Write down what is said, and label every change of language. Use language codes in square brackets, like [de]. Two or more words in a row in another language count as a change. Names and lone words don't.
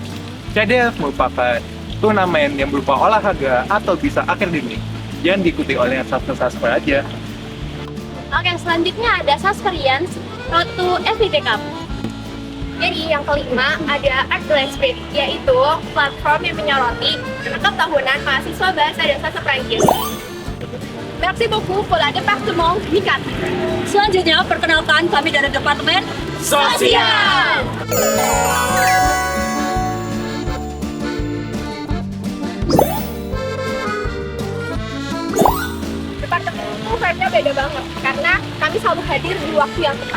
[id] CDF merupakan turnamen yang berupa olahraga atau bisa akademik yang diikuti oleh sastra-sastra aja. Oke, selanjutnya ada Sasperians Road to FIT Cup. Jadi yang kelima ada Art Spirit, yaitu platform yang menyoroti rekap tahunan mahasiswa bahasa dan sastra Prancis. [fr] Merci beaucoup pour la département Mikat. [id] Selanjutnya, perkenalkan kami dari Departemen Sosial. Departemen itu vibe-nya beda banget, karena kami selalu hadir di waktu yang tepat.